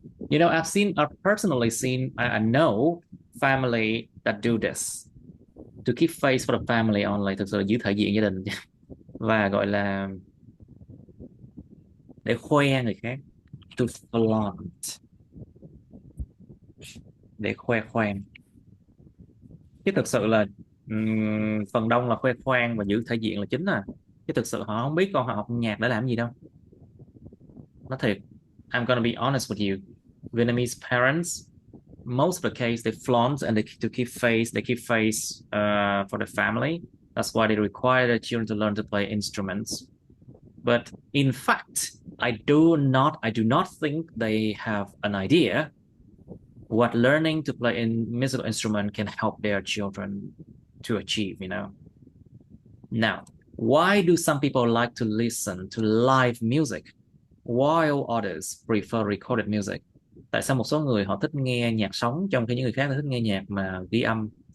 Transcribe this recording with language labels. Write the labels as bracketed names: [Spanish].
[English] I've personally seen, I know family that do this to keep face for the family only, [Vietnamese] thực sự là giữ thể diện gia đình và gọi là để khoe người khác, [English] to flaunt, [Vietnamese] để khoe khoang. Chứ thực sự là phần đông là khoe khoang và giữ thể diện là chính à. Chứ thực sự họ không biết con họ học nhạc để làm gì đâu. Nói thiệt, [English] I'm gonna be honest with you. Vietnamese parents, most of the case, they flaunt and to keep face for the family. That's why they require their children to learn to play instruments. But in fact, I do not think they have an idea what learning to play in musical instrument can help their children to achieve, Now, why do some people like to listen to live music while others prefer recorded music? [Vietnamese] Tại sao một số người họ thích nghe nhạc sống trong khi những người khác thích nghe nhạc mà ghi âm?